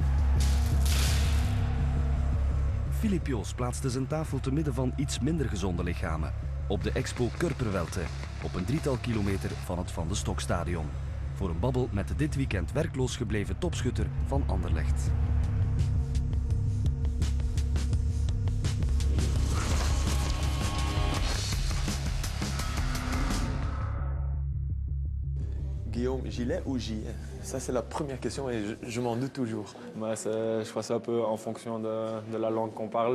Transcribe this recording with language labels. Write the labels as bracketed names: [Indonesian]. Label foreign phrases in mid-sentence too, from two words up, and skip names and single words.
[Dutch] Filip Joos plaatste zijn tafel te midden van iets minder gezonde lichamen. Op de Expo Körperwelte, op een 3-tal kilometer van het Van de Stokstadion. Voor een babbel met de dit weekend werkloos gebleven topschutter van Anderlecht. [French] Guillaume Gillet ou Gillet? Ça, c'est la première question et je m'en doute toujours. Bah, je crois que c'est un peu en fonction de la langue qu'on parle.